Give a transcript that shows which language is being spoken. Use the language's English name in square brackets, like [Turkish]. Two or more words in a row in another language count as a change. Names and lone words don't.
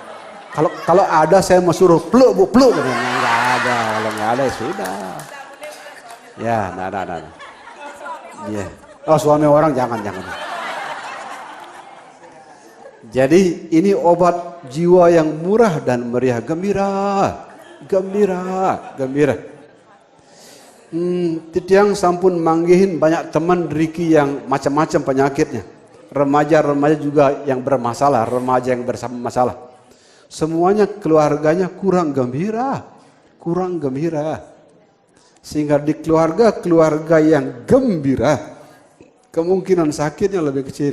[Indonesian] Kalau ada saya mau suruh peluk bu, peluk. Enggak ada, kalau enggak ada ya sudah. Ya, enggak ada. Iya. Oh suami orang jangan. Jadi ini obat jiwa yang murah dan meriah, gembira. [Balinese] Titiang sampun manggihin [Indonesian] banyak teman Riki yang macam-macam penyakitnya. Remaja juga yang bermasalah, remaja yang bermasalah. Semuanya keluarganya kurang gembira. Sehingga di keluarga yang gembira, kemungkinan sakitnya lebih kecil.